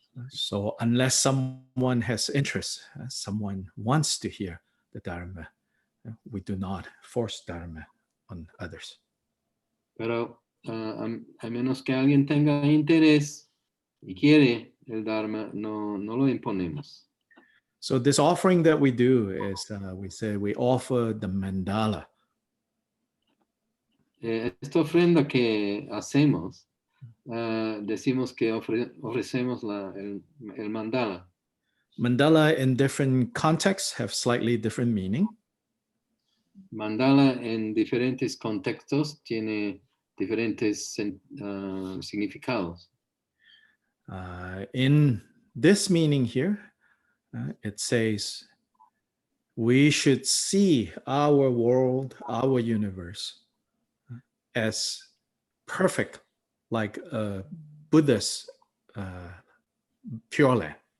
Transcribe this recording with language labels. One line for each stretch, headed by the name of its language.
English: So unless someone has interest, someone wants to hear the Dharma, we do not force Dharma on others.
Spanish: Pero a menos que alguien tenga interés y quiere el Dharma, no lo imponemos.
English: So this offering that we do is, we say we offer the mandala.
Spanish: Esta ofrenda que hacemos, decimos que ofrecemos el mandala.
English: Mandala in different contexts have slightly different meaning.
Spanish: Mandala en diferentes contextos tiene diferentes significados.
English: In this meaning here, it says, we should see our world, our universe, as perfect, like Buddha's Pure Land.